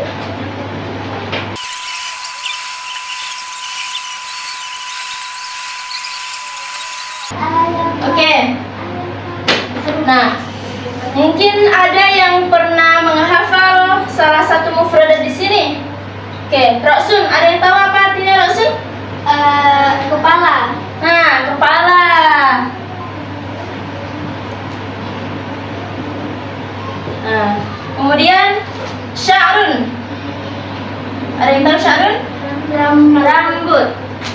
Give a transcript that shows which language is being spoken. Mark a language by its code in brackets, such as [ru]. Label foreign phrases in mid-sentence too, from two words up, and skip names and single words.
[id] Oke. Nah, mungkin ada yang pernah menghafal salah satu mufradat di sini. Oke, Roksun, ada yang tahu apa artinya Roksun? Kepala. Nah, kepala. Nah, kemudian sya'run. Ada yang tahu sya'run?